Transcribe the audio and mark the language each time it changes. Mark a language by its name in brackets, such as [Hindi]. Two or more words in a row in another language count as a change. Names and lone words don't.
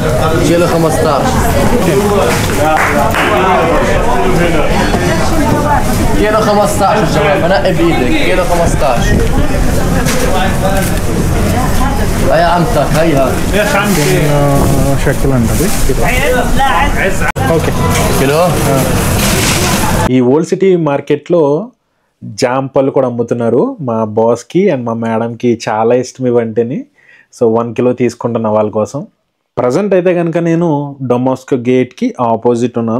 [Arabic] كيلو 15 كيلو 15 شباب، بنقي بايدك كيلو 15. هيا عمتك هيها [Telugu] شكل ఉంటుంది ఓకే. [Arabic] كيلو [Telugu] ఈ ఓల్డ్ సిటీ మార్కెట్లో జామ్ పళ్ళు కూడా అమ్ముతున్నారు. మా బాస్కి అండ్ మా మేడంకి చాలా ఇష్టం ఇవంటేని. సో 1 కిలో తీసుకుంటున్నా వాళ్ళ కోసం. ప్రజెంట్ అయితే కనుక నేను డొమాస్కో గేట్కి ఆపోజిట్ ఉన్నాను.